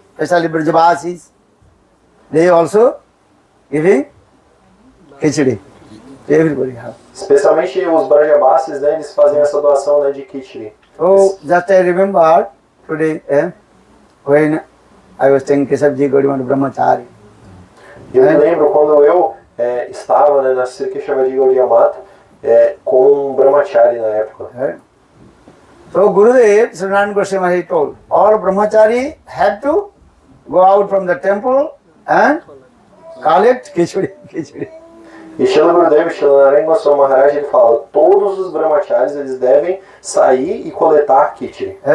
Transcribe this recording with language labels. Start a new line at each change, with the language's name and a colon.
English: Especially Brajavasis, they also giving khichdi. Everybody have.
Portuguese: Especialmente os Brajabasis, né, eles fazem essa doação, né, de khichdi.
English: So just I remember today when I was taking Keshavji Gauriman Brahmachari.
Portuguese: Eu me lembro quando eu estava, né, na Sri Keshavji Gaudiya Mata com um Brahmachari na época.
English: So Gurudev, Srinarayan Goswami Maharaj told, all Brahmachari had to go out from the temple and collect khichdi.
Portuguese: E Srila Gurudev, Srinarayan Goswami Maharaj, ele fala, todos os Brahmacharis eles devem sair e coletar khichdi.